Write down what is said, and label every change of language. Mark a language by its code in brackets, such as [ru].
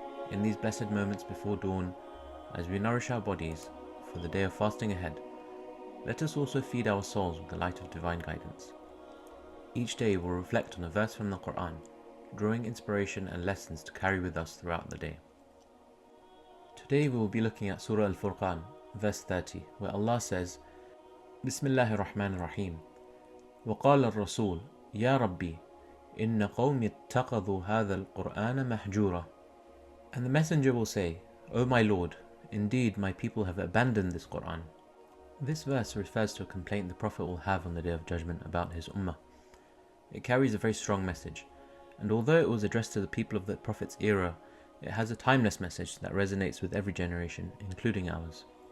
[en] In these blessed moments before dawn, as we nourish our bodies for the day of fasting ahead, let us also feed our souls with the light of divine guidance. Each day we'll reflect on a verse from the Qur'an, drawing inspiration and lessons to carry with us throughout the day. Today we will be looking at Surah Al-Furqan, verse 30, where Allah says, Bismillahir Rahmanir Rahim. [ar] وقال الرسول يا ربي إن قومي اتخذوا هذا القرآن مهجورا. [en] And the messenger will say, O my Lord, indeed my people have abandoned this Qur'an. This verse refers to a complaint the Prophet will have on the Day of Judgment about his ummah. It carries a very strong message, and although it was addressed to the people of the Prophet's era, it has a timeless message that resonates with every generation, including ours.